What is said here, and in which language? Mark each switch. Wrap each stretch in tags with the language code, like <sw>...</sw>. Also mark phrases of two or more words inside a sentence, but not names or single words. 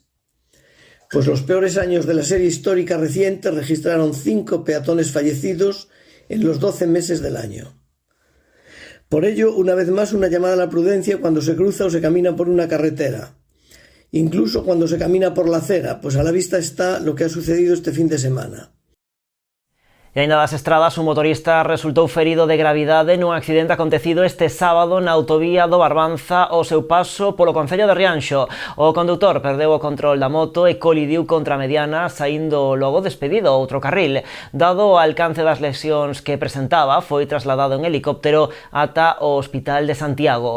<es>Pues los peores años de la serie histórica reciente registraron 5 peatones fallecidos en los 12 meses del año. Por ello, una vez más, una llamada a la prudencia cuando se cruza o se camina por una carretera. Incluso cuando se camina por la acera, pues a la vista está lo que ha sucedido este fin de semana.</es> <gl>E aínda das estradas, un motorista resultou ferido de gravidade nun accidente acontecido este sábado na autovía do Barbanza ao seu paso polo concello de Rianxo. O condutor perdeu o control da moto e colidiu contra a mediana, saindo logo despedido a outro carril. Dado o alcance das lesións que presentaba, foi trasladado en helicóptero ata o Hospital de Santiago.</gl>